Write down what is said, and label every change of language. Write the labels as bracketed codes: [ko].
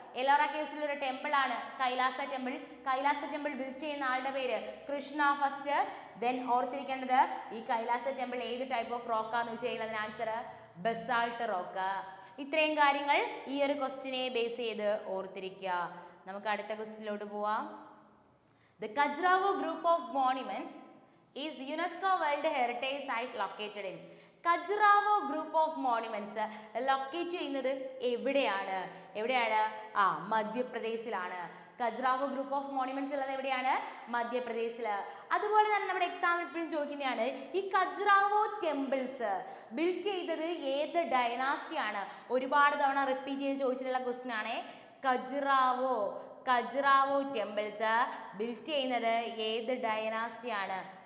[ml] എല്ലോറ കേവ്സിൽ ഒരു ടെമ്പിൾ ആണ് Kailasa temple. Kailasa temple built ചെയ്യുന്ന ആളുടെ പേര് കൃഷ്ണ ഫസ്റ്റ്. ദെൻ ഓർത്തിരിക്കേണ്ടത് ഈ കൈലാസ ടെമ്പിൾ ഏത് ടൈപ്പ് ഓഫ് റോക്കാന്ന് ചോദിച്ചു കഴിഞ്ഞാൽ അതിന് ആൻസർ ബസാൾട്ട് റോക്ക്. ഇത്രയും കാര്യങ്ങൾ ഈ ഒരു ക്വസ്റ്റിനെ ബേസ് ചെയ്ത് ഓർത്തിരിക്കുക. നമുക്ക് അടുത്ത ക്വസ്റ്റിനിലോട്ട് പോവാം. [en] The Khajuraho group of monuments is UNESCO World Heritage Site located in. [ml] Khajuraho group of monuments locate ചെയ്യുന്നത് എവിടെയാണ്? മധ്യപ്രദേശിലാണ്. ഖജുറാഹോ ഗ്രൂപ്പ് ഓഫ് മോണുമെന്റ്സ് ഉള്ളത് എവിടെയാണ്? മധ്യപ്രദേശിൽ. അതുപോലെ തന്നെ നമ്മുടെ എക്സാമിൽ എപ്പോഴും ചോദിക്കുന്നതാണ് ഈ ഖജുറാഹോ ടെമ്പിൾസ് ബിൽറ്റ് ചെയ്തത് ഏത് ഡൈനാസ്റ്റി ആണ്? ഒരുപാട് തവണ റിപ്പീറ്റ് ചെയ്ത് ചോദിച്ചിട്ടുള്ള ക്വസ്റ്റ്യൻ ആണ്. ഖജുറാഹോ ടെമ്പിൾസ് ബിൽറ്റ് ചെയ്യുന്നത് ഏത് ഡൈനാസ്റ്റി ആണ്?